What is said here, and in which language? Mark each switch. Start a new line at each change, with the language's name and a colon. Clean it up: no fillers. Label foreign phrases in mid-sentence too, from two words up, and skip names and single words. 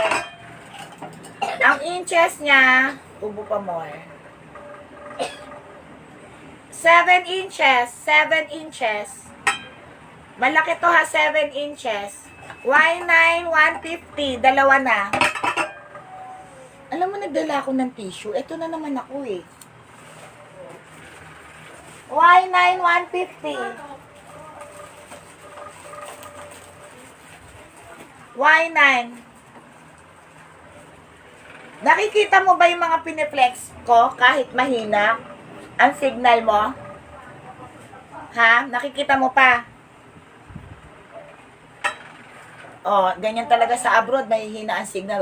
Filipino: Ang inches niya, tubo pa more. 7 inches, 7 inches. Malaki to ha, 7 inches. Y9 150, dalawa na. Alam mo, nagdala ako ng tissue. Ito na naman ako eh. Y9 150. Y9. Nakikita mo ba yung mga piniflex ko kahit mahina? Ang signal mo? Ha? Nakikita mo pa? Oh, ganyan talaga sa abroad, mahihina ang signal.